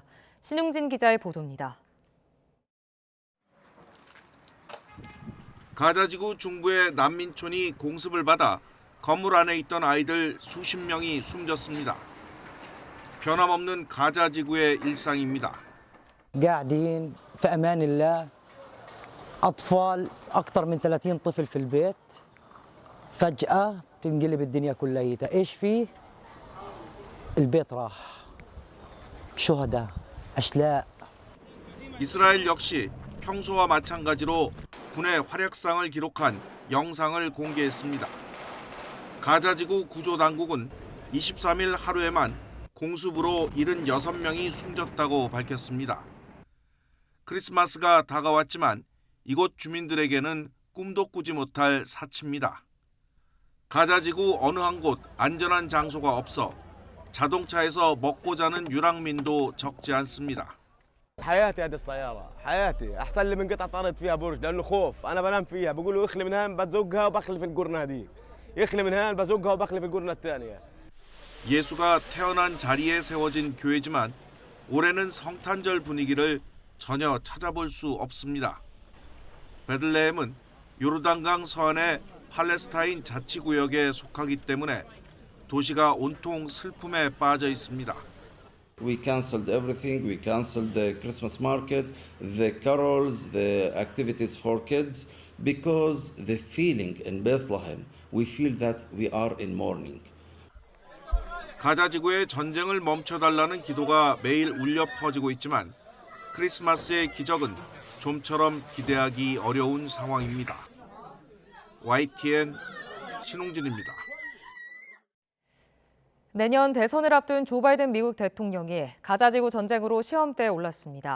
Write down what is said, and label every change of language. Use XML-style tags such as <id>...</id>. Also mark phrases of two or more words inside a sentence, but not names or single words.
<ko>신웅진 기자의 보도입니다. 가자지구 중부의 난민촌이 공습을 받아 건물 안에 있던 아이들 수십 명이 숨졌습니다. 변함없는 가자지구의 일상입니다.</ko> <ar>قاعدين في امان الله اطفال اكثر من 30 طفل في البيت فجأة تنقلب الدنيا كلها ايش فيه البيت راح شهداء اشلاء</ar> <ko>이스라엘 역시 평소와 마찬가지로 군의 활약상을 기록한 영상을 공개했습니다. 가자지구 구조당국은 23일 하루에만 공습으로 76명이 숨졌다고 밝혔습니다. 크리스마스가 다가왔지만 이곳 주민들에게는 꿈도 꾸지 못할 사치입니다. 가자지구 어느 한 곳 안전한 장소가 없어 자동차에서 먹고 자는 유랑민도 적지 않습니다.</ko> <ar>حياتي هذه السيارة حياتي أحسن لي من قطعة طارت فيها برج لأنه خوف أنا بنام فيها بقولوا اخلي من هان بزقها وبخلي في القرنة هذه يخلي من هان بزقها وبخلي في القرنة الثانية.</ar> <ko>예수가 태어난 자리에 세워진 교회지만 올해는 성탄절 분위기를 전혀 찾아볼 수 없습니다. 베들레헴은 요르단강 서안의 팔레스타인 자치구역에 속하기 때문에 도시가 온통 슬픔에 빠져 있습니다.</ko> <en>We canceled everything. We canceled the Christmas market, the carols, the activities for kids, because the feeling in Bethlehem, we feel that we are in mourning.</en> <ko>가자지구의 전쟁을 멈춰달라는 기도가 매일 울려 퍼지고 있지만 크리스마스의 기적은 좀처럼 기대하기 어려운 상황입니다. YTN 신웅진입니다. 내년 대선을 앞둔 조 바이든 미국 대통령이 가자지구 전쟁으로 시험대에 올랐습니다.</ko>